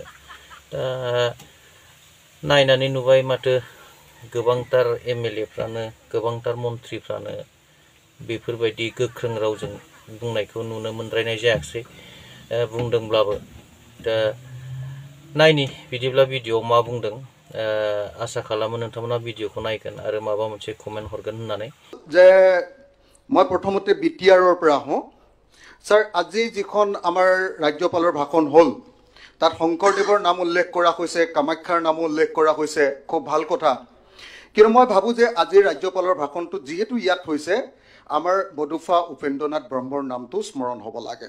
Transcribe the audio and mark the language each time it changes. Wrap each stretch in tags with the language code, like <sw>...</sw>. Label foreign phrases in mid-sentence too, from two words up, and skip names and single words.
<brx>दा नायनानै नुबाय माथो गोबांथार एमएलएफ्रानो, गोबांथार मन्थ्रिफ्रानो बेफोरबायदि गोख्रों रावजों बुंनायखौ नुनो मोनद्रायनाय जायाखिसै, बुंदोंब्लाबो। दा नायनि बिदिब्ला भिडिअआव मा बुंदों। आशा खालामो नोंथांमोना भिडिअखौ नायगोन आरो माबा मोनसे कमेन्ट हरगोन होननानै।</brx> <as>যে মই প্ৰথমতে বিটিআৰৰ পৰা হওঁ স্যার। আজি যিখন আমাৰ ৰাজ্যপালৰ ভাষণ হ'ল তাত শংকৰদেৱৰ নাম উল্লেখ কৰা হৈছে, কামাখ্যাৰ নাম উল্লেখ কৰা হৈছে, খুব ভাল কথা। কিন্তু মই ভাবোঁ যে আজিৰ ৰাজ্যপালৰ ভাষণটো যিহেতু ইয়াত হৈছে, আমাৰ বডুফা উপেন্দ্ৰনাথ ব্ৰহ্মৰ নামটো স্মৰণ হ'ব লাগে।</as>